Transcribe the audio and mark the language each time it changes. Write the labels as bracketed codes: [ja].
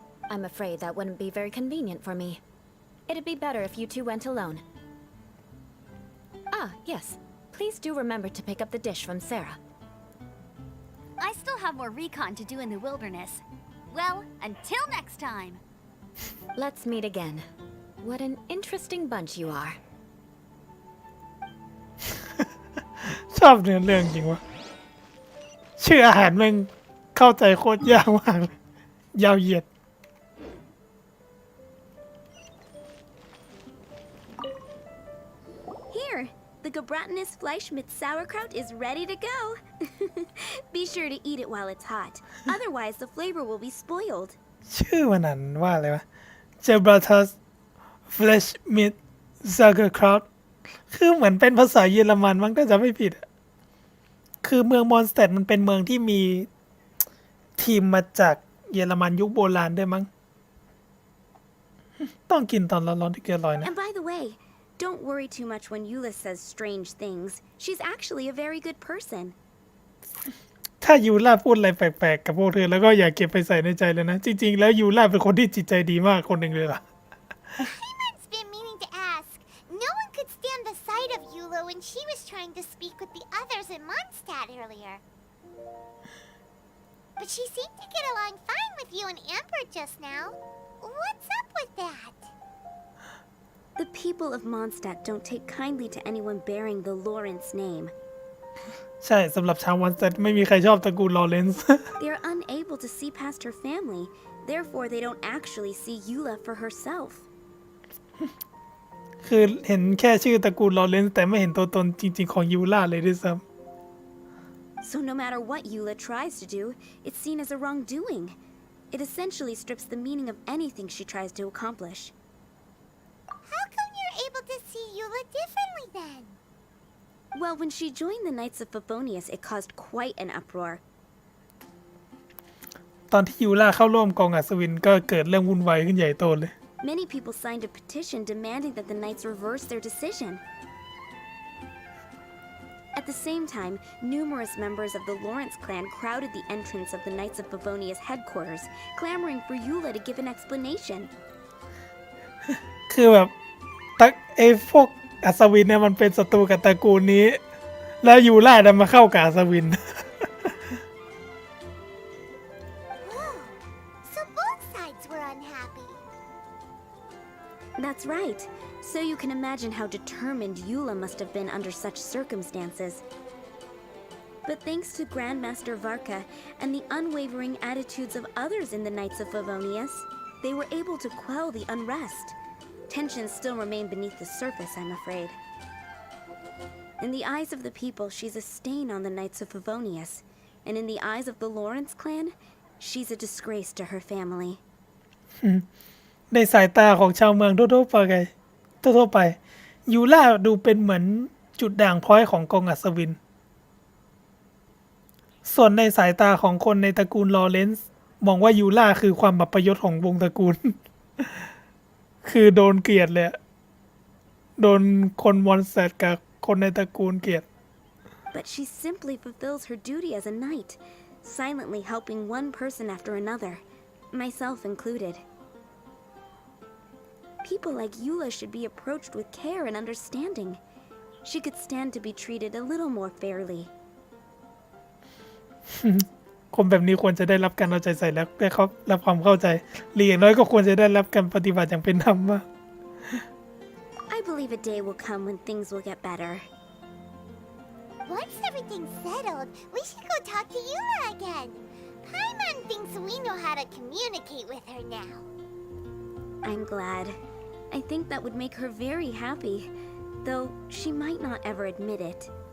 [en] I'm afraid that wouldn't be very convenient for me. It'd be better if you two went alone. Ah, yes. Please do remember to pick up the dish from Sarah. I still have more recon to do in the wilderness. Well, until next time. Let's meet again. What an interesting bunch you are. [th] ชอบเนื้อเรื่องจริงวะชื่ออาหารแม่งเข้าใจโคตรยากมากเลยยาวเหยียด [en] Here, the Gebratinous Fleisch mit sauerkraut is ready to go. Be sure to eat it while it's hot. Otherwise, the flavor will be spoiled. [th] ชื่อมันนั้นว่าอะไรวะ Gebratus Fleisch mit Sauerkraut คือเหมือนเป็นภาษาเยอรมันมั้งถ้าจะไม่ผิดอะคือเมืองมอนสเตดมันเป็นเมืองที่มีทีมมาจากเยอรมันยุคโบราณด้วยมั้งต้องกินตอนร้อนๆที่เกินร้อยนะ [en] And by the way, don't worry too much when Eula says strange things. She's actually a very good person. [th] ถ้ายูล่าพูดอะไรแปลกๆกับพวกเธอแล้วก็อย่าเก็บไปใส่ในใจเลยนะ จริงๆแล้วยูล่าเป็นคนที่จิตใจดีมากคนหนึ่งเลยล่ะ [en] Paimon's been meaning to ask. No one could stand the sight of Eula when she was trying to speak with the others in Mondstadt earlier. But she seemed to get along fine with you and Amber just now. What's up with that? The people of Mondstadt don't take kindly to anyone bearing the Lawrence name. [th] ใช่สำหรับชาววันเซตไม่มีใครชอบตระกูลลอเรนซ์ [en] They are unable to see past her family. Therefore, they don't actually see Eula for herself. [th] คือเห็นแค่ชื่อตระกูลลอเรนซ์แต่ไม่เห็นตัวตนจริงๆของยูล่าเลยด้วยซ้ [en] So no matter what Eula tries to do, it's seen as a wrongdoing. It essentially strips the meaning of anything she tries to accomplish. How come you're able to see Eula differently then? Well, when she joined the Knights of Favonius, it caused quite an uproar. [th] ำตอนที่ยูล่าเข้าร่วมกองอัศวินก็เกิดเรื่องวุ่นวายขึ้นใหญ่โตเลย [en] Many people signed a petition demanding that the Knights reverse their decision. At the same time, numerous members of the Lawrence clan crowded the entrance of the Knights of Favonius headquarters, clamoring for Eula to give an explanation. [th] คือแบบไอ้พวกอัศวินเนี่ยมันเป็นศัตรูกับตระกูลนี้ แล้วยูล่าดันมาเข้ากับอัศวิน [en] Oh, so both sides were unhappy. That's right. So you can imagine how determined Eula must have been under such circumstances. But thanks to Grandmaster Varka and the unwavering attitudes of others in the Knights of Favonius, they were able to quell the unrest. Tensions still remain beneath the surface, I'm afraid. In the eyes of the people, she's a stain on the Knights of Favonius. And in the eyes of the Lawrence clan, she's a disgrace to her family. [th] ในสายตาของชาวเมืองทั่วไปยูล่าดูเป็นเหมือนจุดด่างพร้อยของกองอัศวิน ส่วนในสายตาของคนในตระกูลลอเรนซ์มองว่ายูล่าคือความบัพยศของวงตระกูล คือโดนเกลียดเลยโดนคนมอนสเตดกับคนในตระกูลเกลียด [en] But she simply fulfills her duty as a knight, silently helping one person after another, myself included. People like Eula should be approached with care and understanding. She could stand to be treated a little more fairly. [th] คนแบบนี้ควรจะได้รับการเอาใจใส่และได้เขารับความเข้าใจหรืออย่างน้อยก็ควรจะได้รับการปฏิบัติอย่างเป็นธรรมมาก [en] I believe a day will come when things will get better. Once everything's settled, we should go talk to Yula again. Paimon thinks we know how to communicate with her now. I'm glad. I think that would make her very happy, though she might not ever admit it.